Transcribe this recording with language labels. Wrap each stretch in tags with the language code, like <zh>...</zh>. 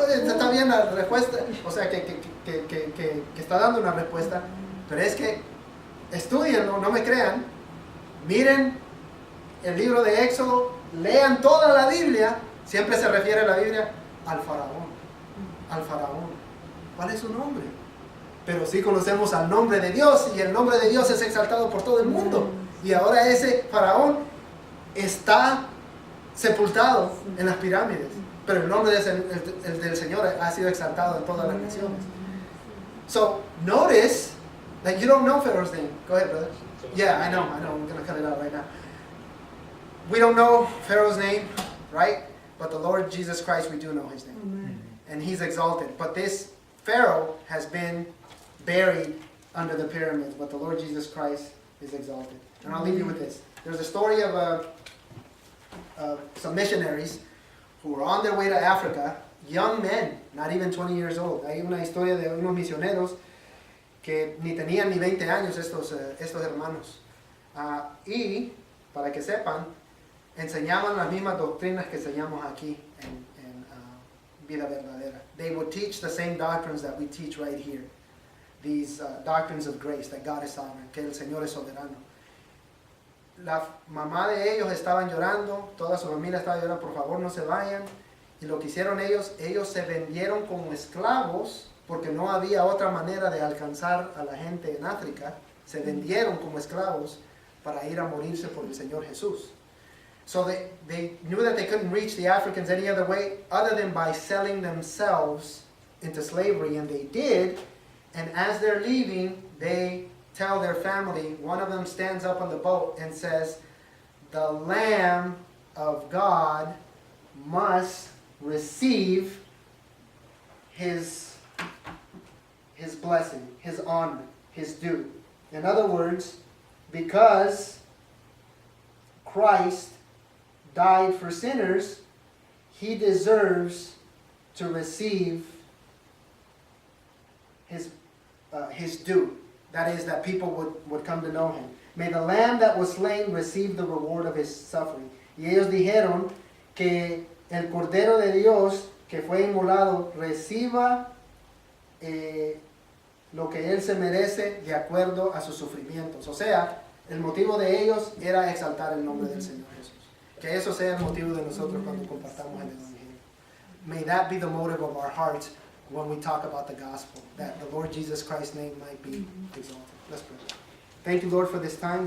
<es>Está bien la respuesta, o sea, que está dando una respuesta, pero es que estudienlo, no me crean, miren el libro de Éxodo, lean toda la Biblia, siempre se refiere a la Biblia al faraón. Al faraón. ¿Cuál es su nombre? Pero sí conocemos al nombre de Dios y el nombre de Dios es exaltado por todo el mundo. Y ahora ese faraón está sepultado en las pirámides. Pero el nombre del Señor ha sido exaltado en todas las naciones.</es> <en>So, notice that you don't know Pharaoh's name. Go ahead, brother. Yeah, I know. I'm going to cut it out right now. We don't know Pharaoh's name, right? But the Lord Jesus Christ, we do know his name. Amen. And he's exalted. But this Pharaoh has been buried under the pyramids, but the Lord Jesus Christ is exalted. And I'll leave you with this. There's a story of some missionaries who were on their way to Africa, young men, not even 20 years old.</en> <es>Hay una historia de unos misioneros que ni tenían ni 20 años estos hermanos. Y, para que sepan, enseñaban las mismas doctrinas que enseñamos aquí en Vida Verdadera.</es> <en>They would teach the same doctrines that we teach right here. These doctrines of grace, that God is sovereign,</en> <es>que el Señor es soberano. La mamá de ellos estaban llorando, toda su familia estaba llorando, por favor no se vayan. Y lo que hicieron ellos se vendieron como esclavos, porque no había otra manera de alcanzar a la gente en África. Se vendieron como esclavos para ir a morirse por el Señor Jesús.</es> <en>So they knew that they couldn't reach the Africans any other way other than by selling themselves into slavery, and they did. And as they're leaving, they tell their family, one of them stands up on the boat and says, the Lamb of God must receive his blessing, his honor, his due. In other words, because Christ died for sinners, he deserves to receive his due. That is, that people would come to know him. May the lamb that was slain receive the reward of his suffering.</en> <es>Y ellos dijeron que el Cordero de Dios que fue inmolado reciba lo que él se merece de acuerdo a sus sufrimientos. O sea, el motivo de ellos era exaltar el nombre del Señor Jesús. Que eso sea el motivo de nosotros cuando compartamos el Evangelio.</es> <en>May that be the motive of our hearts when we talk about the gospel, that the Lord Jesus Christ's name might be exalted. Let's pray. Thank you, Lord, for this time.</en>